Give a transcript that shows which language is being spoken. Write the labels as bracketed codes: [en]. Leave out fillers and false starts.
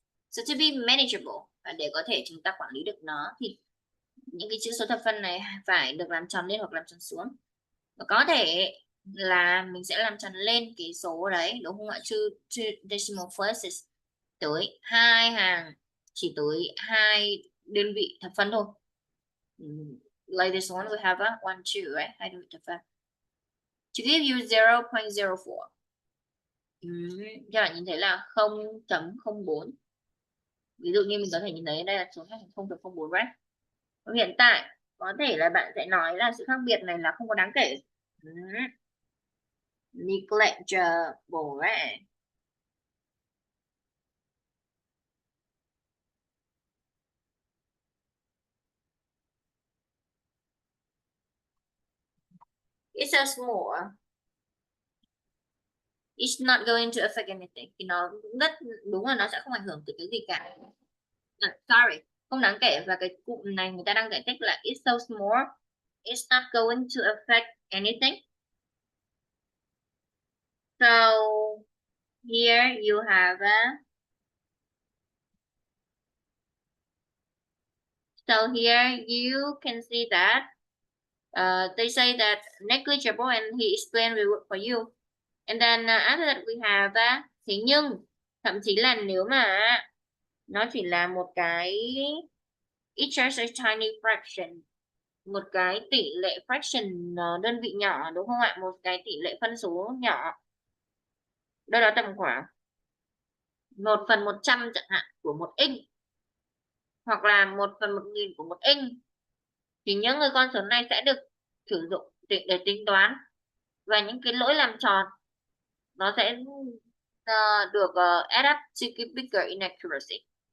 [en] So to be manageable, [vi] và để có thể chúng ta quản lý được nó thì những cái chữ số thập phân này phải được làm tròn lên hoặc làm tròn xuống. Và có thể là mình sẽ làm tròn lên cái số đấy, đúng không ạ? [en] Two decimal places, [vi] tới 2 hàng, chỉ tới 2 đơn vị thập phân thôi. [en] Like this one we have a 1, 2, right? [vi] 2 đơn vị thập phân. [en] To give you 0.04. [vi] Các bạn nhìn thấy là 0.04. Ví dụ như mình có thể nhìn thấy đây là số 0.04, right? Hiện tại có thể là bạn sẽ nói là sự khác biệt này là không có đáng kể. [en] Negligible, right? It's so small. It's not going to affect anything. [vi] Thì nó rất đúng là nó sẽ không ảnh hưởng tới cái gì cả. Sorry, không đáng kể, và cái cụm này người ta đang giải thích là [en] it's so small, it's not going to affect anything. So here you have so here you can see that they say that negligible, and he explained it for you. And then after that we have [vi] thế nhưng thậm chí là nếu mà nó chỉ là một cái [en] it's just a tiny fraction, [vi] một cái tỷ lệ fraction đơn vị nhỏ, đúng không ạ? Một cái tỷ lệ phân số nhỏ, đâu đó tầm khoảng 1/100 chẳng hạn của một inch, hoặc là 1/1000 của một inch, thì những cái con số này sẽ được sử dụng để tính toán, và những cái lỗi làm tròn nó sẽ được [en] add up to [vi] cái bigger inaccuracy.